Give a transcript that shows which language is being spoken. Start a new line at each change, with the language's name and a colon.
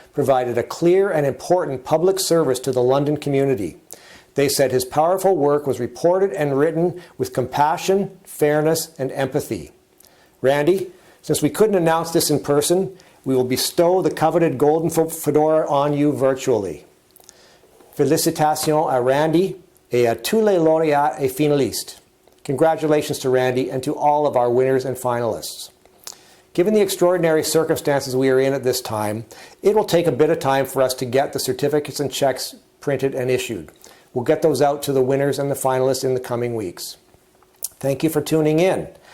English: provided a clear and important public service to the London community. They said his powerful work was reported and written with compassion, fairness, and empathy. Randy, since we couldn't announce this in person, we will bestow the coveted golden fedora on you virtually.
French: Félicitations à Randy et à tous les lauréats et finalistes.
English: Congratulations to Randy and to all of our winners and finalists. Given the extraordinary circumstances we are in at this time, it will take a bit of time for us to get the certificates and checks printed and issued. We'll get those out to the winners and the finalists in the coming weeks. Thank you for tuning in.